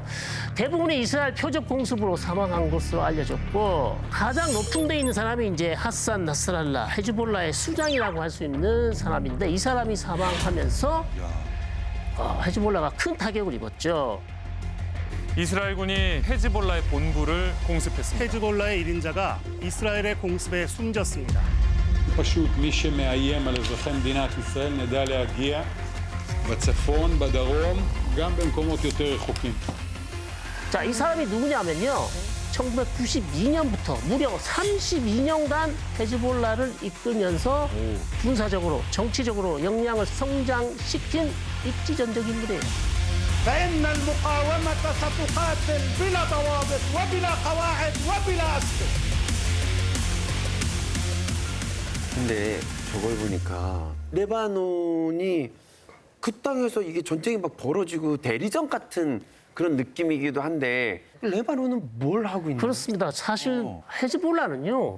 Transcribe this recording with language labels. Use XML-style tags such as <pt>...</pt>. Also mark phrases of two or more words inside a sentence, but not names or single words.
<ko>대부분의 이스라엘 표적 공습으로 사망한 것으로 알려졌고 가장 높은 데 있는 사람이 이제 하산 나스랄라 헤즈볼라의 수장이라고 할 수 있는 사람인데 이 사람이 사망하면서 헤즈볼라가 큰 타격을 입었죠. 이스라엘군이 헤즈볼라의 본부를 공습했습니다. 헤즈볼라의 1인자가 이스라엘의 공습에 숨졌습니다.</ko> <he>פשוט מי שמאיים על אזרחי מדינת ישראל נדע להגיע בצפון, בדרום, גם במקומות יותר רחוקים.</he> <ko>자, 이 사람이 누구냐면요. 1992년부터 무려 32년간 헤즈볼라를 이끌면서 군사적으로, 정치적으로 역량을 성장시킨 입지전적 인물이에요.</ko> <ar>فإن المقاومة ستقاتل بلا ضوابط وبلا قواعد وبلا أسلحة.</ar> <ko>근데 저걸 보니까 레바논이 그 땅에서 이게 전쟁이 막 벌어지고 대리전 같은 그런 느낌이기도 한데 레바논은 뭘 하고 있는 거예요? 그렇습니다. 사실 헤즈볼라는요.</ko>